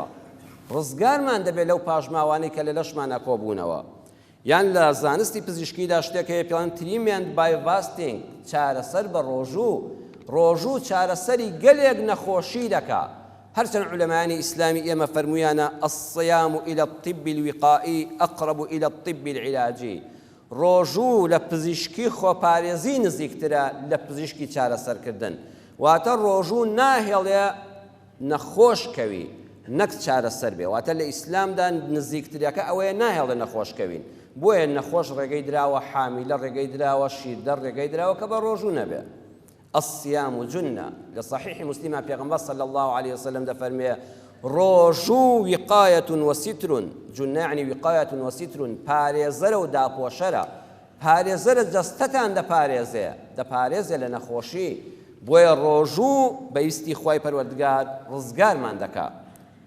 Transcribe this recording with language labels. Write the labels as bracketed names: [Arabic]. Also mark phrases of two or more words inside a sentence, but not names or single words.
[Central Kurdish] ڕزگارمان دەبێت لەو پاژماوانەی کە لە لەشمانە کۆبوونەوە. یان لە زانستی پزیشکیدا شتێک هەیە پێڵێن [English] treatment by fasting [Central Kurdish] چارەسەر بە ڕۆژوو چارەسەری گەلێک نەخۆشی دەکا. هەرچەند عولەمایانی ئیسلامی ئێمە فەرموویانە [Arabic] الصیام إلى الطب الوقائي أقرب إلى الطب العلاجي. [Central Kurdish] ڕۆژوو لە پزیشکی خۆپارێزی نزیکترە لە پزیشکی چارەسەرکردن. واتە ڕۆژوو ناهێڵێ نەخۆشکەوی نەک چارەسەر بێ. واتە لە ئیسلامدا نزیکتریەکە ئەوەیە ناهێڵێ نەخۆشکەوین. بۆیە نەخۆش ڕێگەی دراوە حامیلە ڕێگەی دراوە شیردەر ڕێگەی دراوە کە بە ڕۆژوو نەبێ. [Arabic] الصيام جنة لصحيح مسلم [Central Kurdish] پیغمبر [Arabic] صلى الله عليه وسلم [Central Kurdish] دفرمي ڕۆژوو وقایەت وەستر جونە یعنی وقایەت وەستر پارێزەرە و داپۆشەرە. پارێزەرە جەستەتان دەپارێزێ لە نەخۆشی. بۆیە ڕۆژوو بەویستی خوای پەروەردگار ڕزگارمان دەکات.